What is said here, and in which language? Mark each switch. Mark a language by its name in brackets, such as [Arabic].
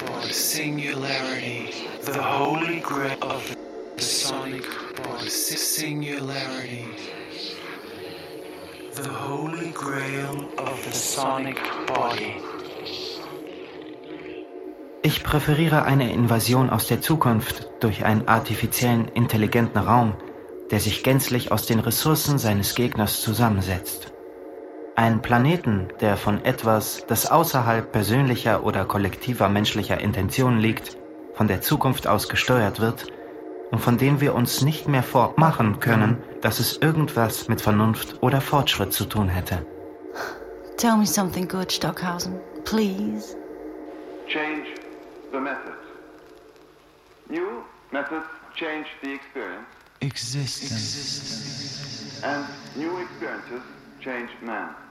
[English] singularity, the holy grail of the sonic body. Singularity, the holy grail of the sonic body. [German] Ich präferiere eine Invasion aus der Zukunft durch einen artifiziellen, intelligenten Raum, der sich gänzlich aus den Ressourcen seines Gegners zusammensetzt. Ein Planeten, der von etwas, das außerhalb persönlicher oder kollektiver menschlicher Intentionen liegt, von der Zukunft aus gesteuert wird und von dem wir uns nicht mehr vormachen können, dass es irgendwas mit Vernunft oder Fortschritt zu tun hätte. [English] Tell me something good, Stockhausen, please. Change the methods. New methods change the experience. Existence. And new experiences change man.